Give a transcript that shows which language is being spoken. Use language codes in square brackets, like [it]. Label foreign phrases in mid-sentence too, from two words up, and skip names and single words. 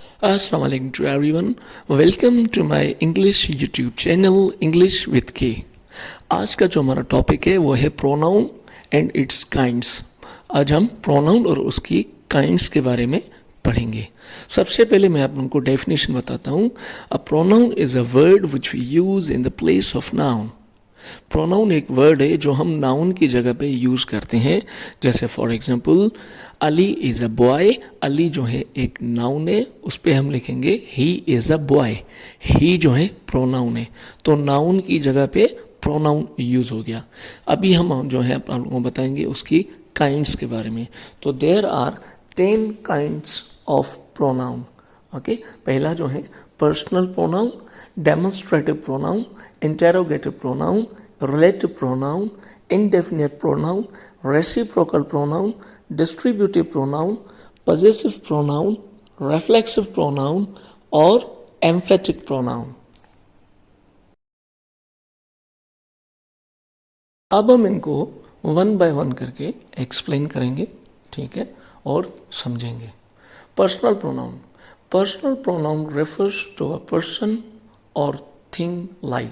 [en] Assalamu alaikum to everyone. Welcome to my English YouTube channel English with K. [hi] आज का जो हमारा टॉपिक है वो है [en] pronoun and its kinds. [hi] आज हम प्रोनाउन और उसकी काइंड्स के बारे में पढ़ेंगे. सबसे पहले मैं आप लोगों को डेफिनेशन बताता हूँ. [en] A pronoun is a word which we use in the place of noun. [hi] प्रोनाउन एक वर्ड है जो हम नाउन की जगह पे यूज करते हैं. [en] जैसे for example Ali is a boy. [hi] अली जो है एक नाउन है, उस पर हम लिखेंगे [en] he is a boy. [hi] ही जो है प्रोनाउन है, तो नाउन की जगह पे प्रोनाउन यूज हो गया. अभी हम जो है आप लोगों को बताएंगे उसकी काइंड्स के बारे में. [en] तो there are 10 kinds of pronoun. ओके, [hi] पहला जो है [en] personal pronoun, demonstrative pronoun, interrogative pronoun, relative pronoun, indefinite pronoun, reciprocal pronoun, distributive pronoun, possessive pronoun, reflexive pronoun और emphatic pronoun. [hi] अब हम इनको [en] one by one [hi] करके एक्सप्लेन करेंगे, ठीक है, और समझेंगे. [en] personal pronoun. personal pronoun refers to a person or thing like.